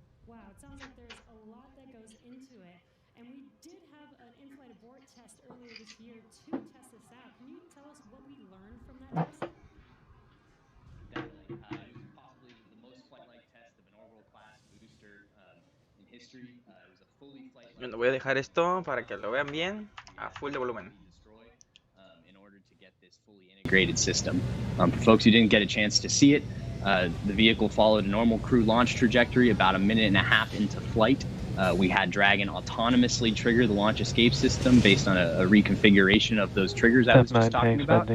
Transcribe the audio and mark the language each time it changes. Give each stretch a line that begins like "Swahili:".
English: Wow, it sounds like there's a lot that goes into it. And we did have an in-flight abort test earlier this year to test this out. Can you tell us what we learned from that test? Definitely. It was possibly the most flight-like test of an orbital class booster in history. It was a fully flight-like
Spanish: Bueno, voy a dejar esto para que lo vean bien a full de volumen.
English: In order to get this fully integrated system. For folks who didn't get a chance to see it, the vehicle followed a normal crew launch trajectory. About a minute and a half into flight, we had Dragon autonomously trigger the launch escape system based on a reconfiguration of those triggers I was just talking about.